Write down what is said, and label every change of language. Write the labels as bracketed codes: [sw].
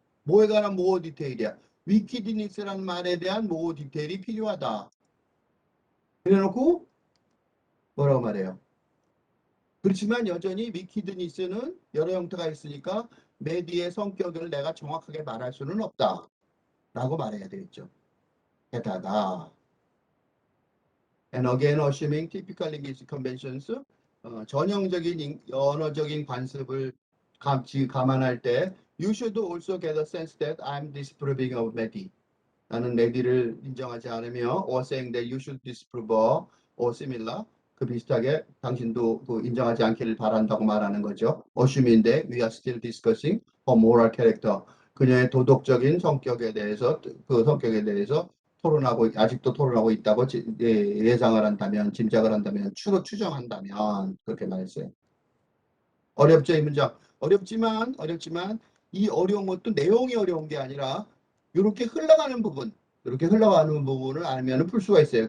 [ko] 뭐에 관한 모어 디테일이야? 위키드니스라는 말에 대한 모어 디테일이 필요하다. 그래놓고 뭐라고 말해요? 그렇지만 여전히 위키드니스는 여러 형태가 있으니까 메디의 성격을 내가 정확하게 말할 수는 없다. 라고 말해야 되겠죠. 게다가 [en] and again assuming typical linguistic conventions [ko] 전형적인 언어적인 관습을 감안할 때 [en] you should also get a sense that I'm disapproving of Mehdi. [ko] 나는 메디를 인정하지 않으며 [en] or saying that you should disapprove or similar [ko] 그 비슷하게 당신도 그 인정하지 않기를 바란다고 말하는 거죠. [en] assuming인데 we are still discussing her moral character. [ko] 그녀의 도덕적인 성격에 대해서 그 성격에 대해서 토론하고 아직도 토론하고 있다고 예상을 한다면 짐작을 한다면 추정한다면 그렇게 말했어요. 어렵죠 이 문장. 어렵지만 이 어려운 것도 내용이 어려운 게 아니라 이렇게 흘러가는 부분을 알면 풀 수가 있어요.